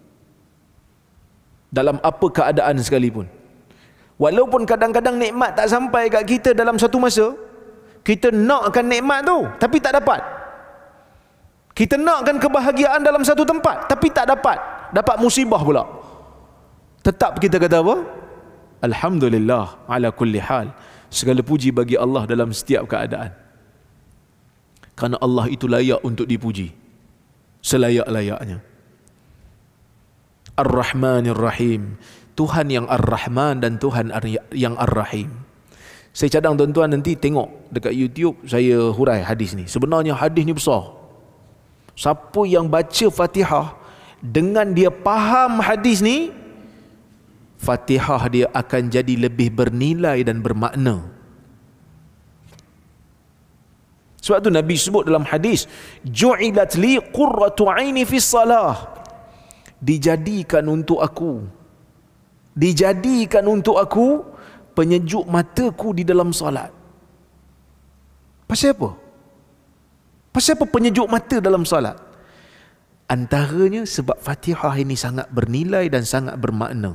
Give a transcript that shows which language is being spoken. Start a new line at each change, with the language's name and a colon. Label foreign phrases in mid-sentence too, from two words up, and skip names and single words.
Malay: Dalam apa keadaan sekalipun. Walaupun kadang-kadang nikmat tak sampai kat kita dalam satu masa, kita nakkan nikmat tu tapi tak dapat. Kita nakkan kebahagiaan dalam satu tempat tapi tak dapat. Dapat musibah pula. Tetap kita kata apa?
Arabic: Alhamdulillah ala kulli hal.
Malay: Segala puji bagi Allah dalam setiap keadaan. Kerana Allah itu layak untuk dipuji selayak-layaknya.
Arabic: Ar-Rahmanir Rahim,
Malay: Tuhan yang Ar-Rahman dan Tuhan yang Ar-Rahim. Saya cadang tuan-tuan nanti tengok dekat YouTube saya hurai hadis ni. Sebenarnya hadis ni besar. Siapa yang baca Fatihah dengan dia faham hadis ni, Fatihah dia akan jadi lebih bernilai dan bermakna. Sebab tu Nabi sebut dalam hadis,
Arabic: ju'ilat li qurratu aini fi salah.
Malay: Dijadikan untuk aku penyejuk mataku di dalam salat. Pasal apa? Pasal apa penyejuk mata dalam solat? Antaranya sebab Fatihah ini sangat bernilai dan sangat bermakna.